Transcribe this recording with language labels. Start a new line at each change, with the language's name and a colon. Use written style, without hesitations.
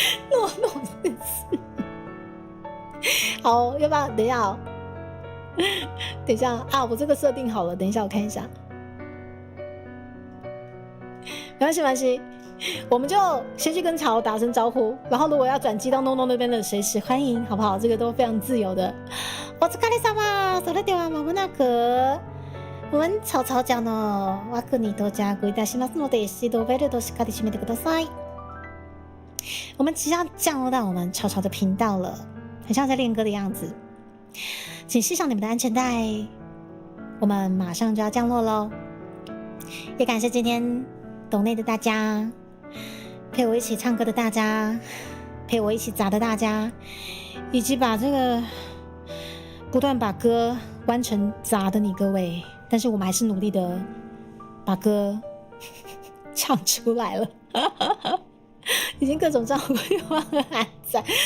Chinese: 诺诺真是。好，要不要等一下哦？等一下啊，我这个设定好了，等一下我看一下。没关系。我们就先去跟乔打声招呼，然后如果要转机到诺诺那边的，随时欢迎，好不好？这个都非常自由的。
Japanese: お疲れ様。それではまもなく
Chinese: 我们草草讲
Japanese: の枠に到着いたしますので、シートベルトしっかり締めてください。
Chinese: 我们即将降落到我们草草的频道了，很像在练歌的样子。请系上你们的安全带，我们马上就要降落咯。也感谢今天斗内的大家。陪我一起唱歌的大家，陪我一起砸的大家，以及把这个不断把歌弯成砸的你各位，但是我们还是努力的把歌唱出来了，已经各种账户又还在。